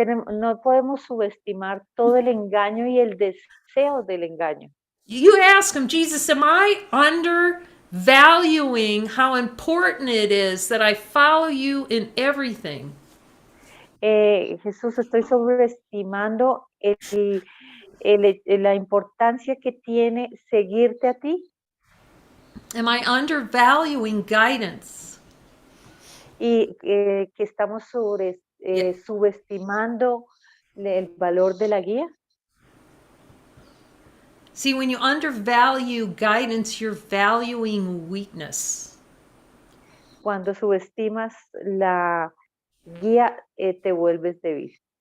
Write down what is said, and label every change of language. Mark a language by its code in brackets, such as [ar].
[es] No podemos subestimar todo el engaño y el deseo del engaño. [en] You ask him, Jesus, am I undervaluing how important it is that I follow you in everything? [es] Jesús, estoy sobreestimando la importancia que tiene seguirte a ti. [en] Am I undervaluing guidance? [es] Y que estamos subestimando el valor de la guía. [en] See, when you undervalue guidance, you're valuing weakness. [es] Cuando subestimas la guía, te vuelves débil.